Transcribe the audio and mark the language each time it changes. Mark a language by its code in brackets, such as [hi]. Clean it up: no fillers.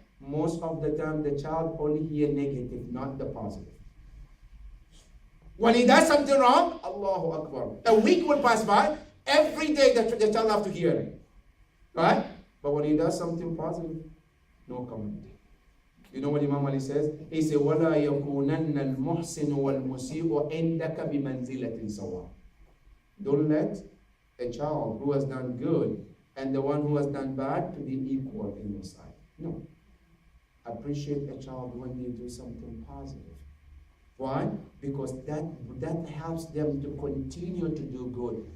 [en] Most of the time the child only hear negative, not the positive. When he does something wrong, Allahu Akbar. A week will pass by, every day the child have to hear it. Right? But when he does something positive, no comment. You know what Imam Ali says? [ar] He said, وَلَا يَكُونَنَّ الْمُحْسِنُ وَالْمُسِيءُ عِنْدَكَ بِمَنْزِلَةٍ سَوَاءٍ. [en] Don't let a child who has done good and the one who has done bad to be equal in your sight. No. Appreciate a child when they do something positive. Why? Because that helps them to continue to do good.